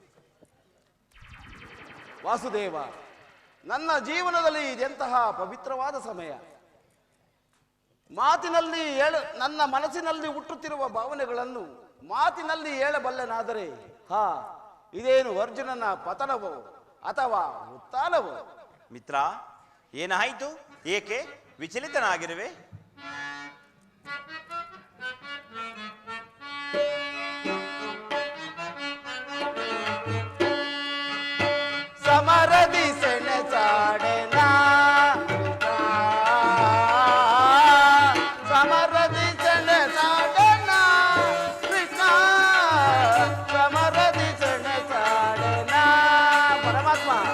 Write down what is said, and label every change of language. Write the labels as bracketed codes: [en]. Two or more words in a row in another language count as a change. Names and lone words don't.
[kn] ವಾಸುದೇವ, ನನ್ನ ಜೀವನದಲ್ಲಿ ಇದೆಂತಹ ಪವಿತ್ರವಾದ ಸಮಯ. ಮಾತಿನಲ್ಲಿ ನನ್ನ ಮನಸ್ಸಿನಲ್ಲಿ ಹುಟ್ಟುತ್ತಿರುವ ಭಾವನೆಗಳನ್ನು ಮಾತಿನಲ್ಲಿ ಹೇಳಬಲ್ಲೆನಾದರೆ ಇದೇನು ಅರ್ಜುನನ ಪತನವೋ ಅಥವಾ ಉತ್ಥಾನವೋ? ಮಿತ್ರ, ಏನಾಯಿತು? ಏಕೆ ವಿಚಲಿತನಾಗಿರುವೆ? ಸಮರದಿ ಸೆಣಸಾಡೆನಾ, ಸಮರದಿ ಸೆಣಸಾಡೆನಾ ಕೃಷ್ಣ, ಸಮರದಿ ಸೆಣಸಾಡೆನಾ ಪರಮಾತ್ಮ.